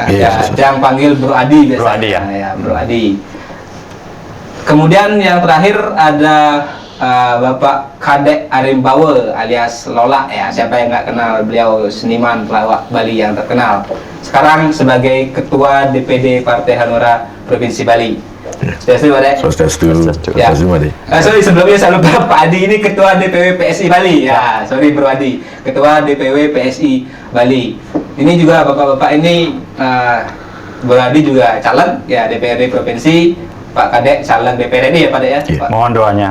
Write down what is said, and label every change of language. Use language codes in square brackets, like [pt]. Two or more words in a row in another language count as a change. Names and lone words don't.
[id] Ya, yang panggil Bro Adi biasa. Bro Adi, ya. Nah, ya, Bro Adi. Kemudian yang terakhir ada Bapak Kadek Arimbau alias Lola ya. Siapa yang nggak kenal beliau, seniman pelawak Bali yang terkenal. Sekarang sebagai Ketua DPD Partai Hanura Provinsi Bali. Swastiastu, Pak Dek. Swastiastu. Ya. Swastiastu, Made. Sorry, sebelumnya saya lupa, Pak Adi ini Ketua DPW PSI Bali. Ya, sorry Bro Adi, Ketua DPW PSI Bali. Ini juga bapak-bapak ini, Bro Adi juga caleg ya DPRD Provinsi, Pak Kadek caleg DPRD ya Pak Dek ya. Iya. Pak. Mohon doanya.